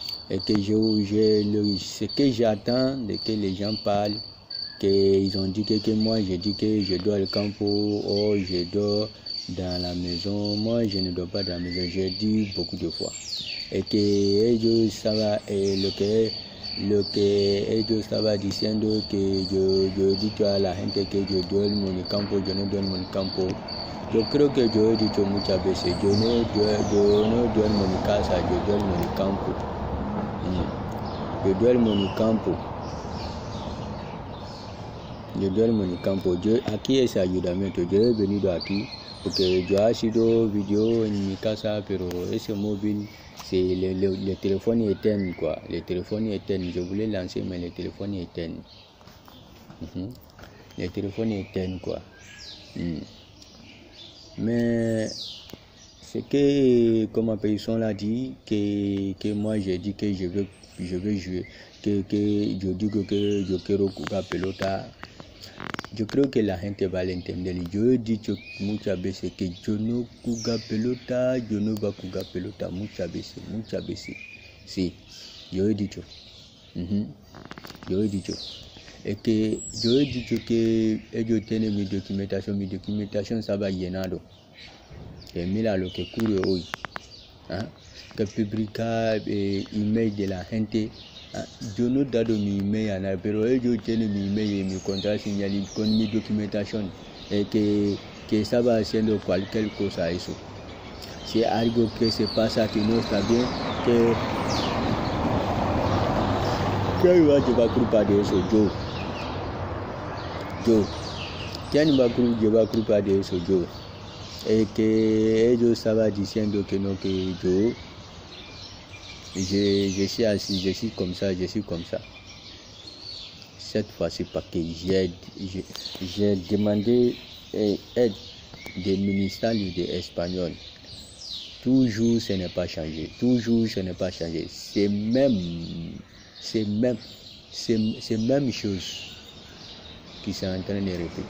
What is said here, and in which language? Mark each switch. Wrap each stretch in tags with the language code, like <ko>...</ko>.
<fr>Et que ce que j'attends de que les gens parlent, qu'ils ont dit que moi j'ai dit que je dors au campo, oh je dors dans la maison. Moi je ne dors pas dans la maison, j'ai dit beaucoup de fois.</fr> <es>Et que ellos estaba lo que ellos estaba diciendo que yo he dicho a la gente que yo duermo en el campo, yo no duermo en el campo. Yo creo que yo he dicho muchas veces, yo no duermo en mi casa, yo duermo en el campo. Yo duermo en el campo. Yo duermo en el campo. Aquí es ayudamiento. Yo he venido aquí porque yo he sido video en mi casa, pero ese móvil,</es> <fr>c'est le téléphone éteint quoi. Le téléphone éteint. Je voulais lancer, mais le téléphone éteint. Le téléphone éteint quoi. Mais c'est que, comme un personne l'a dit, que moi j'ai dit que je veux jouer, que je dis que je</fr> <es>quiero jugar pelota. Yo creo que la gente va a entender. Yo he dicho muchas veces que yo no juego pelota, yo no voy a jugar pelota muchas veces. Sí, yo he dicho. Yo he dicho. Es que yo he dicho que ellos tienen mi documentación estaba llenado. Que mira lo que ocurre hoy. Que publicar email de la gente. Yo no he dado mi email a nadie, pero ellos tienen mi email y mi contraseña con mi documentación, que estaba haciendo cualquier cosa eso. Si algo que se pasa que no está bien, ¿quién va a llevar culpa de eso? Yo. ¿Quién va a llevar culpa de eso? Yo. Que ellos estaban diciendo que no, que yo.</es> <fr>Je suis assis, je suis comme ça. Cette fois-ci, parce que j'ai demandé aide des ministères de l'espagnol. Toujours, ce n'est pas changé. C'est même chose qui sont en train de répéter.</fr>